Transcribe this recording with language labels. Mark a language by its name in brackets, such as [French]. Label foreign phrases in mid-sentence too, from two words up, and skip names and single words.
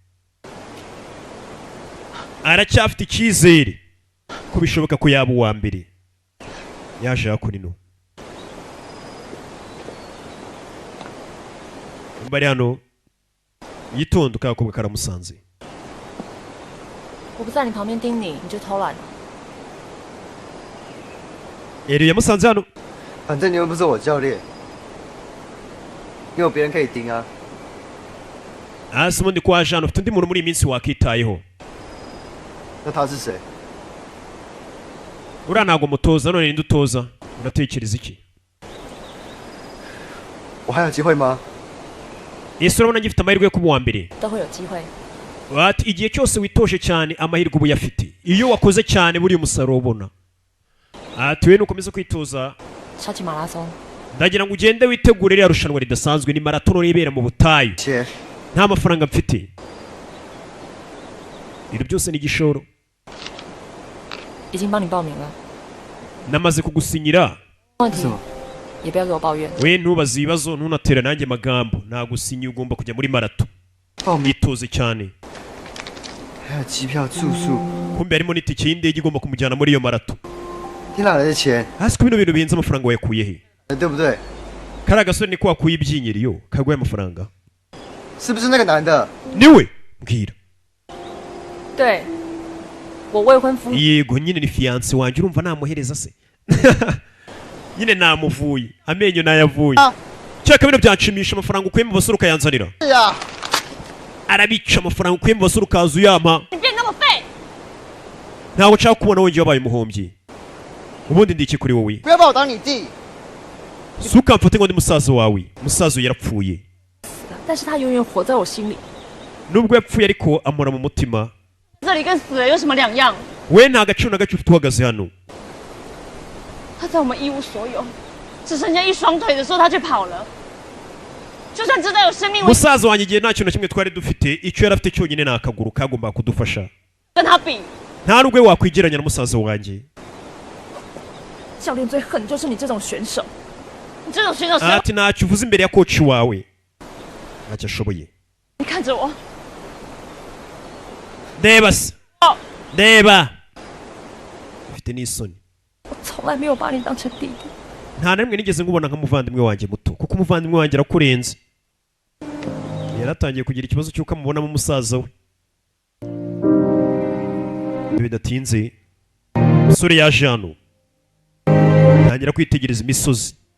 [Kinyarwanda] Aracyafite icyizere ko bishoboka ko yaba uwa mbere. Yaje hakurino. Mbari hano yitondo kakobwa karamusanze. [Chinese] 我不在你旁边盯你，你就偷懒。 [Kinyarwanda] Eliyo yamusanze hano. [Chinese] 反正你又不是我教练，你有别人可以盯啊。 [Kinyarwanda] Hasi ubundi kwaje hano ufite undi muntu muri iyi minsi wakitayeho. [Chinese] 那他是谁？ [Kinyarwanda] Uriya ntabwo mutoza none ninde utoza? Uratekereza iki? [Chinese] 我还有机会吗？ [Kinyarwanda] Ese urabona ngifite amahirwe yo kuba uwa mbere? [Chinese] 都会有机会。 [Kinyarwanda] Ati igihe cyose witoje cyane amahirwe ubu yafite. Iyo wakoze cyane buri umusaruro ubona. Ati we nukomeza kwitoza. [Chinese] 超级马拉松。 [Kinyarwanda] Ndagira ngo ugende witegure iriya rushanwa ridasanzwe ni marathon ribera mu butayu. Nta mafaranga mfite. Ibyo byose ni igishoro. [Chinese] 已经帮你报名了。 [Kinyarwanda] Namaze kugusinyira. [Chinese] 问题也不要给我抱怨。 [Kinyarwanda] We ntubaze ibibazo ntunatera nanjye magambo. Nagusinyiye ugomba kujya muri marathon. Yitoze cyane. [Chinese] 还有机票、住宿。 [Kinyarwanda] Kumbe harimo n'itike y'indege igomba kumujyana muri iyo marathon. [Chinese] 你哪来的钱？ [Kinyarwanda] Hasi ko bino bintu bihenze amafaranga wayakuye he? [Chinese] 对不对？ [Kinyarwanda] Kariya gasore niko wakuye ibyinyiriyo kaguye amafaranga. [Chinese] 是不是那个男的？ [Kinyarwanda] Niwe mbwira. [Chinese] 对，我未婚夫。 [Kinyarwanda] Yego nyine ni fiance wanjye urumva namuhereza se. Nyine namuvuye amenyo nayavuye. Cyaka bino byanshimisha amafaranga ukuye mu basore ukayanzanira. Arabica amafaranga ukuye mu basore ukaza uyampa. [Chinese] 你变那么废！ [Kinyarwanda] Ntabwo nshaka kubona wongeye wabaye umuhombyi. Ubundi ndi iki kuri wowe? [Chinese] 不要把我当你弟。 [Kinyarwanda] Sukamfate ngo ndi musaza wawe. Musaza yarapfuye. [Chinese] 但是他永远活在我心里。 [Kinyarwanda] Nubwo yapfuye ariko amora mu mutima. [Chinese] 这里跟死了有什么两样？ [Kinyarwanda] We nta gaciro na gace ufite uhagaze hano. [Chinese] 他在我们一无所有，只剩下一双腿的时候，他却跑了。就算知道有生命危险， [Kinyarwanda] Musaza wanjye igihe nta kintu na kimwe twari dufite, icyo yari afite cyonyine ni akaguru kagomba kudufasha. [Chinese] 跟他比， [Kinyarwanda] Nta nubwo wakwigeranya na musaza wanjye. [Chinese] 教练最恨就是你这种选手。你这种选手谁？ [Kinyarwanda] Ati ntacyo uvuze imbere ya coach wawe. Ntacyo ashoboye. [Chinese] 你看着我， [Kinyarwanda] Reba se. Reba. Ufite n'isoni. [Chinese] 我从来没有把你当成弟弟。 [Kinyarwanda] Nta na rimwe nigeze ngubona nk'umuvandimwe wanjye muto, kuko umuvandimwe wanjye arakurenze. Yaratangiye kugira ikibazo cy'uko amubonamo umusaza we. Bidatinze, umusore yaje hano. Ntangira kwitegereza imisozi.